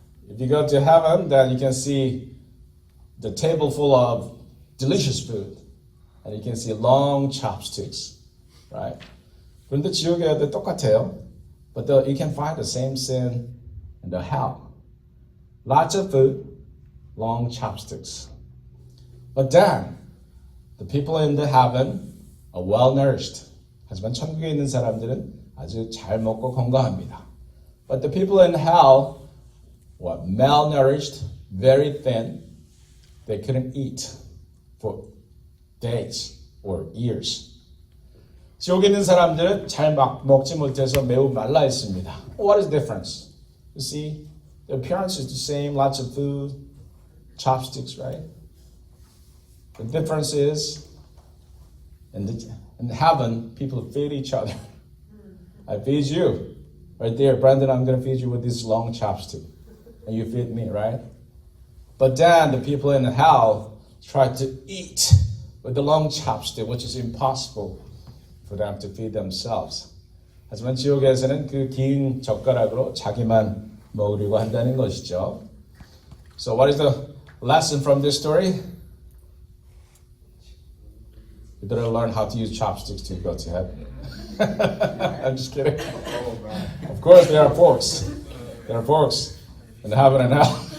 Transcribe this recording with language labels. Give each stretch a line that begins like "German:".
English: If you go to heaven, then you can see the table full of delicious food, and you can see long chopsticks, right?
Korean: 그런데 지옥에도 똑같아요.
English: But you can find the same sin in the hell. Lots of food, long chopsticks. But then, the people in the heaven are well nourished.
Korean: 하지만 천국에 있는 사람들은 아주 잘 먹고 건강합니다.
English: But the people in hell were malnourished, very thin. They couldn't eat for days or years.
Korean: 지옥에 있는 사람들은 잘 먹지 못해서 매우 말라 있습니다.
English: What is the difference? You see, the appearance is the same, lots of food, chopsticks, right? The difference is, in heaven, people feed each other. I feed you. Right there, Brandon, I'm going to feed you with this long chopstick. And you feed me, right? But then the people in hell try to eat with the long chopstick, which is impossible for them to feed themselves.
Korean: 하지만 지옥에서는 그 긴 젓가락으로 자기만 먹으려고 한다는 것이죠.
English: So what is the lesson from this story? You better learn how to use chopsticks to go to heaven. I'm just kidding. Of course, there are forks. There are forks in heaven and hell.